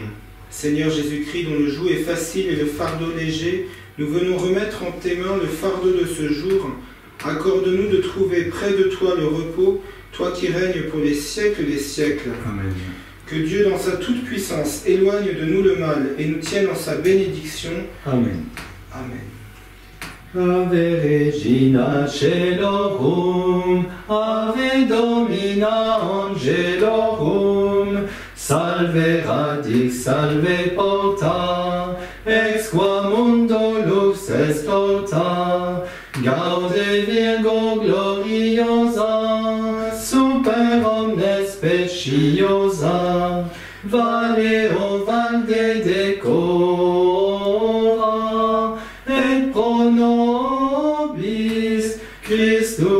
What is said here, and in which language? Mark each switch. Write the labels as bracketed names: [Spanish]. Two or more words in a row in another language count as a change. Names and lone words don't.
[French] Seigneur Jésus-Christ, dont le joug est facile et le fardeau léger, nous venons remettre en tes mains le fardeau de ce jour. Accorde-nous de trouver près de toi le repos, toi qui règnes pour les siècles des siècles. Amen. Que Dieu, dans sa toute-puissance, éloigne de nous le mal et nous tienne en sa bénédiction. Amen. Amen. [Latin] Ave Regina Celorum, Ave Domina Angelorum, Salve Radix, Salve Porta, ex qua mundo lux est torta, Gaude Virgo gloriosa, super omnes speciosa, Valeo valde decora, et pro nobis Christus